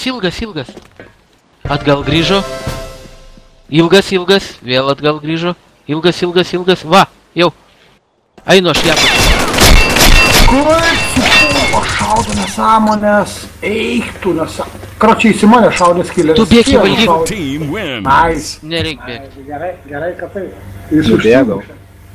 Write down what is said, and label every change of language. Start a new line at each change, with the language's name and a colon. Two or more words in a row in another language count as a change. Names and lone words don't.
Lithuanian: ilgas. Atgal grįžo. Ilgas, vėl atgal grįžo. Ilgas. Va, jau. Einu aš ją. Kur šaudo nesąmonės, eik tu nesąmonės. Kročiai, į mane šaudė skillerį. Tu bėgi valdyk.
English: Team wins. Nice.
Lithuanian: Nereik bėgti. Gerai, kad tai. Jis Nubėgau. užsimušė.